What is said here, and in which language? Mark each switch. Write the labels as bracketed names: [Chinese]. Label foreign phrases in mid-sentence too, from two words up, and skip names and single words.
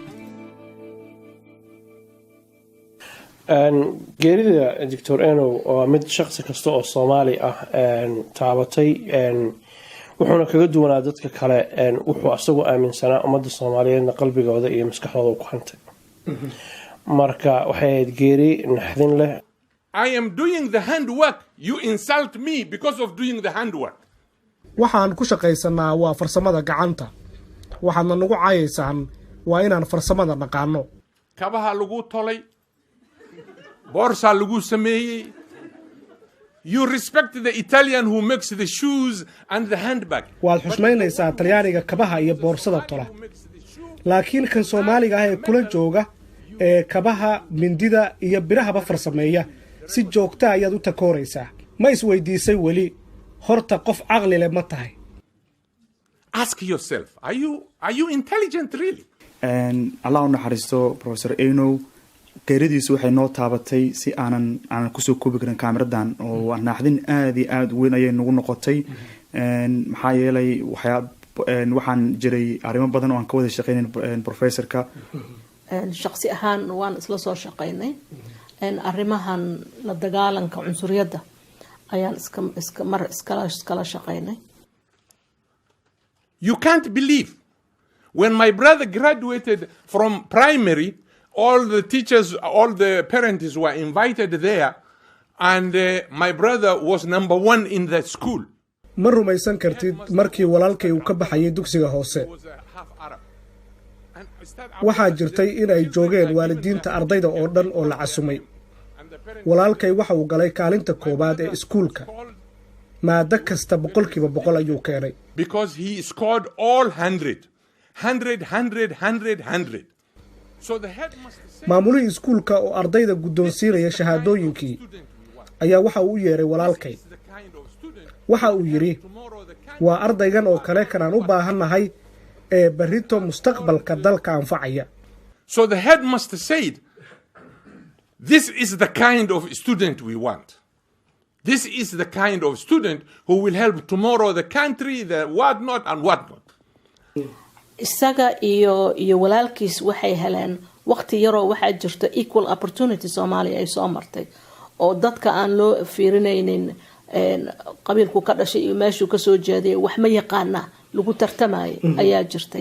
[Somali] geerida Dr. Eno waa mid shakhsi kasta oo Soomaali ah taabatay wuxuuna kaga duwanaa dadka kale wuxuu asagu aaminsanaa ummadda Soomaaliyeedna qalbigooda iyo maskaxdooda ku hantay. marka waxay geeri naxdin leh. [English] I am doing the handwork. You insult me because of doing the handwork. [Somali] Waxaan ku shaqaysanaa waa farsamada gacanta. Waxaadna nagu caayaysaan waa inaan farsamada naqaano. Kabaha lagu tolay. Borsa lagu sameeyay. [English] You respect the Italian who makes the shoes and the handbag. [Somali] Waad xushmaynaysaa Talyaaniga kabaha iyo boorsada tola. Laakiin kan Soomaaliga ah ee kula jooga ee kabaha mindida iyo birahaba farsameeya si joogta ayaad u takooraysaa. Ma isweydiisay weli horta qof aqli leh ma tahay? [English] Ask yourself, are you intelligent really? [Somali] Allah u naxariisto Professor Eno geeridiisu waxay noo taabatay si aanan ku soo koobi karin kaamiradan oo naxdin aad iyo aad weyn ayay nagu noqotay maxaa yeelay waxaan jiray arrimo badan oo aan ka wada shaqeynay professorka shakhsi ahaan waan isla soo shaqeynay arrimahan la dagaalanka cunsuriyadda ayaan iskala shaqeynay. [English] You can't believe when my brother graduated from primary, all the teachers, all the parents were invited there, and my brother was number 1 in the school. [Somali] Ma rumaysan kartid markii walaalkay uu ka baxayay dugsiga hoose. Waxaa jirtay in ay joogeen waalidiinta ardayda oo dhan oo la casumay. Walaalkay waxa uu galay kaalinta koobaad ee iskuulka. Maada kasta 100% ayuu keenay. [English] Because he scored all 100. So the headmaster said, [Somali] maamulihii iskuulka oo ardayda guddoonsiinaya shahaadooyinkii ayaa waxa uu yeeray walaalkay. Waxa uu yiri waa ardaygan oo kale kanaan u baahannahay ee barito mustaqbalka dalka anfacaya. [English] So the headmaster said, this is the kind of student we want. This is the kind of student who will help tomorrow the country, the whatnot and whatnot. [Somali] isaga iyo walaalkiis waxay heleen waqti yar oo waxa jirta [English] equal opportunity [Somali] Soomaaliya ay soo martay oo dadka aan loo fiirinaynin qabiilku ka dhashay iyo meeshuu ka soo jeeday wax ma yaqaana lagu tartamay ayaa jirtay.